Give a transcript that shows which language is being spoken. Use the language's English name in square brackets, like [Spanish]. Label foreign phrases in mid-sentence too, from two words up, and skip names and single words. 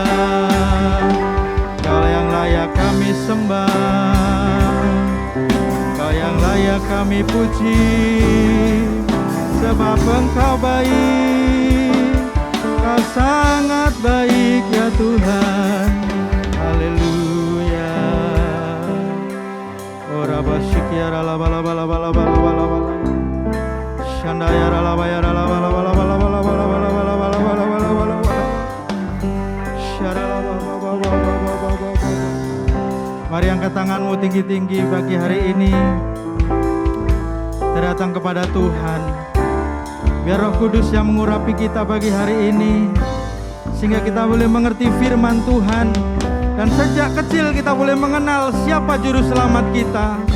[Indonesian] Kau yang layak kami sembah, Kau yang layak kami puji, sebab Engkau baik, Kau sangat baik ya Tuhan. Haleluya. Ora basyik ya rala bala bala bala bala bala bala. Shandaya rala baya rala bala bala bala bala bala bala bala bala bala bala bala bala. Syarala bala bala bala bala bala. Mari angkat tanganmu tinggi-tinggi pagi hari ini. Kita datang kepada Tuhan. Biar Roh Kudus yang mengurapi kita pagi hari ini, sehingga kita boleh mengerti firman Tuhan. Dan sejak kecil kita boleh mengenal siapa juru selamat kita.